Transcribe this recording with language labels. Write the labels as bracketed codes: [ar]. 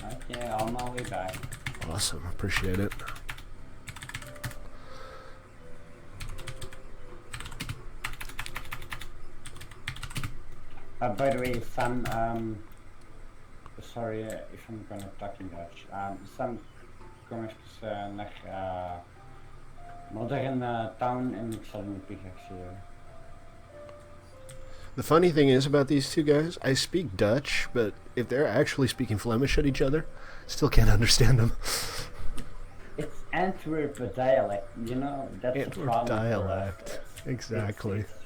[en] Okay, on my way back. Awesome. Appreciate it. By the way, Sam, sorry if I'm gonna talk in Dutch. [nl] Sam, kom even naar Modern Town en ik zal een pickaxe hier. [en] The funny thing is about these two guys, I speak Dutch, but if they're actually speaking Flemish at each other, still can't understand them. It's Antwerp dialect, you know, that's the Antwerp problem. dialect, exactly.